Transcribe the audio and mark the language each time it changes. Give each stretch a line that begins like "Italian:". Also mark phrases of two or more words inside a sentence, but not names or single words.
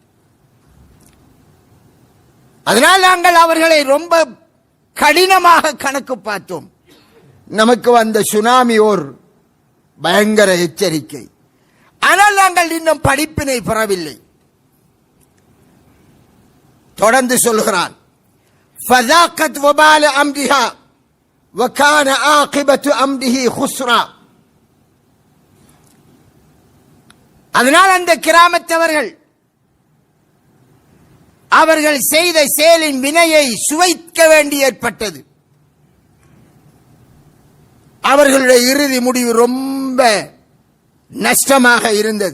Tamil: அதனால் நாங்கள் அவர்களை ரொம்ப கடினமாக கணக்கு பார்த்தோம். நமக்கு வந்த சுனாமி ஓர் பயங்கர எச்சரிக்கை. ஆனால் நாங்கள் இன்னும் படிப்பினை பெறவில்லை. தொடர்ந்து சொல்கிறான்,
Arabic: فذاقت وبال أمرها وكان عاقبة أمره خسرا.
Tamil: அதனால் அந்த கிராமத்தவர்கள் அவர்கள் செய்த செயலின் வினையை சுவைக்க வேண்டி ஏற்பட்டது. அவர்களுடைய இறுதி முடிவு ரொம்ப நஷ்டமாக இருந்தது.